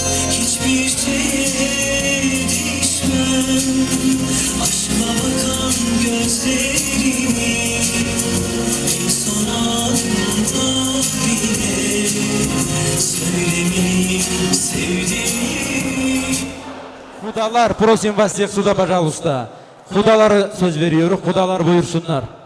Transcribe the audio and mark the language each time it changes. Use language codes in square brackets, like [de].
[tr] Hiçbir şeye değişmem aşka bakan gözlerimi, en son anımda bile söylemeliyim sevdiğimi. [ru] Hudalar, prosim вас всех сюда, пожалуйста. [tr] Hudalara söz veriyoruz, hudalar buyursunlar.